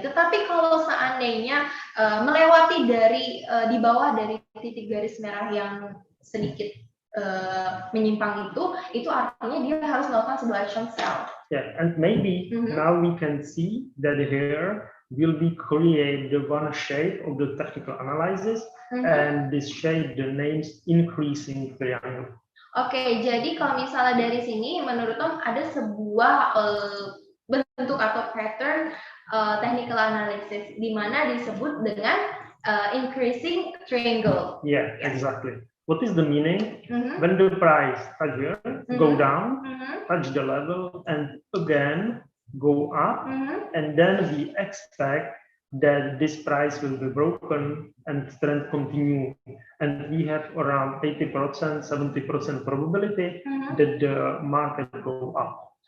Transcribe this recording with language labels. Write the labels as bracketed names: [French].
[Indonesian] Tetapi kalau seandainya melewati di bawah dari titik garis merah yang sedikit menyimpang itu artinya dia harus melakukan sebuah action sell. [English] Yeah, and maybe now we can see that here will be create the one shape of the technical analysis, and this shape the names increasing triangle. [Indonesian] Oke, jadi kalau misalnya dari sini menurut Tom ada sebuah bentuk atau pattern technical analysis di mana disebut dengan increasing triangle. [English] Yeah, exactly. What is the meaning? When the price here go down, touch the level, and again go up, and then we expect that this price will be broken and trend continue, and we have around 80%, 70% probability that the market go up.